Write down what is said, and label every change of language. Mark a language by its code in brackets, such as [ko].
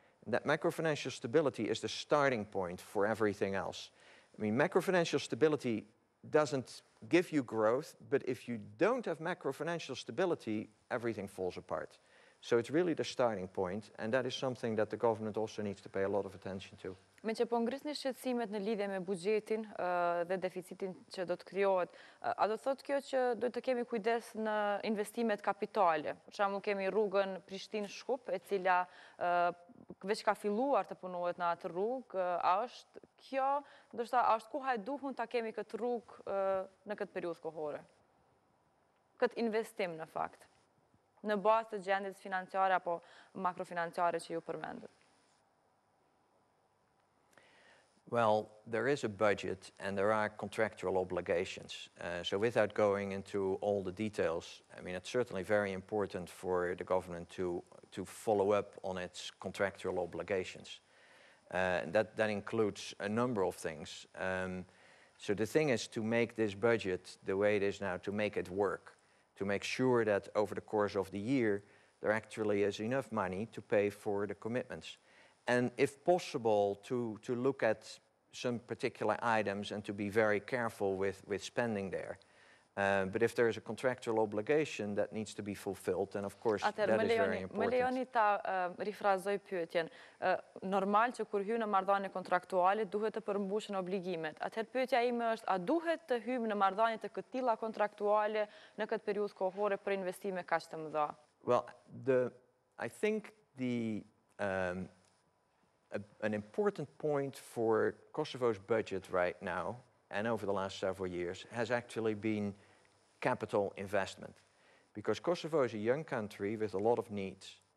[en] And that macro-financial stability is the starting point for everything else. I mean, macro-financial stability doesn't give you growth, but if you don't have macro-financial stability, everything falls apart. So it's really the starting point, and that is something that the government also needs to pay a lot of attention to. [sq] Me që po ngrisni shqetësimet në lidhje me buxhetin dhe deficitin që do të krijohet, a do thotë kjo që do të kemi kujdes në investimet kapitale? Për shembull, kemi rrugën Prishtinë-Shkup, e cila veç ka filluar të punohet në atë rrugë, a është kjo, ndoshta a është koha e duhur ta kemi këtë rrugë në këtë periudhë kohore? Këtë investim në fakt, në bazë të gjendjes financiare apo makrofinanciare që ju përmendët. [en] Well, there is a budget and there are contractual obligations. So without going into all the details, I mean, it's certainly very important for the government to follow up on its contractual obligations. That includes a number of things. So the thing is to make this budget the way it is now, to make it work, to make sure that over the course of the year, there actually is enough money to pay for the commitments. And if possible, to look at some particular items and to be very careful with spending there. But if there is a contractual obligation that needs to be fulfilled, then of course that is very important. [sq] Më lejoni ta rifrazoj pyetjen. Normal që kur hyjmë në marrëdhënie kontraktuale duhet të përmbushen obligimet. Atëherë pyetja ime është, a duhet të hyjmë në marrëdhënie të këtij tilla kontraktuale në këtë periudhë kohore për investime kaq të mëdha? [en] Well, I think an important point for Kosovo's budget right now, and over the last several years, has actually been capital investment. Because Kosovo is a young country with a lot of needs.